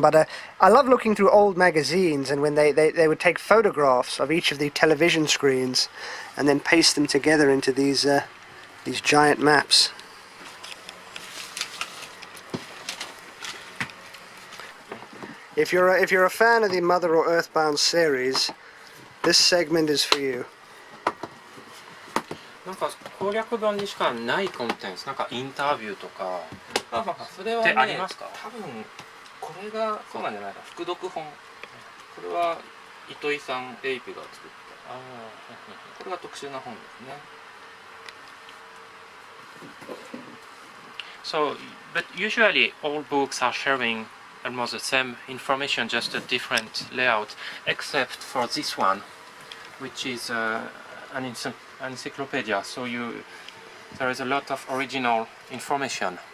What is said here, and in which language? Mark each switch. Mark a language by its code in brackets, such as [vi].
[en] But I love looking through old magazines, and when they would take photographs of each of the television screens and then paste them together into these giant maps. If you're a fan of the Mother or Earthbound series, this segment is for you. [ja] なんか攻略本にしかないコンテンツ、なんかインタビューとかそれはね、ってありますか？多分これがそうなんじゃないか。副読本。これは糸井さんエイプが作った。これが特殊な本ですね。 [en] So, but usually all books are sharing almost the same information, just a different layout, except for this one, which is an encyclopedia. So there is a lot of original information.